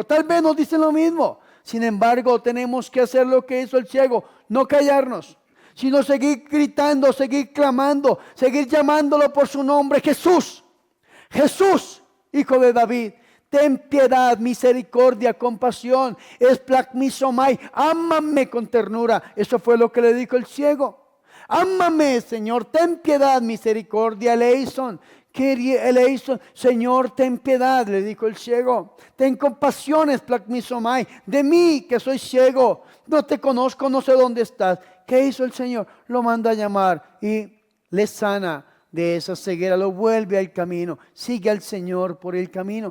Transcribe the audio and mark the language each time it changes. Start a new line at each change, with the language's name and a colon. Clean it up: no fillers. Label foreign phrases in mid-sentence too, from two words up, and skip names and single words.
Spanish: Tal vez nos dicen lo mismo. Sin embargo, tenemos que hacer lo que hizo el ciego: no callarnos, sino seguir gritando, seguir clamando, seguir llamándolo por su nombre: Jesús, Jesús, Hijo de David. Ten piedad, misericordia, compasión, esplacmizomai, ámame con ternura. Eso fue lo que le dijo el ciego. Ámame, Señor, ten piedad, misericordia, eleison. Eleison, Señor, ten piedad, le dijo el ciego. Ten compasión, esplacmizomai, de mí que soy ciego. No te conozco, no sé dónde estás. ¿Qué hizo el Señor? Lo manda a llamar y le sana de esa ceguera, lo vuelve al camino, sigue al Señor por el camino.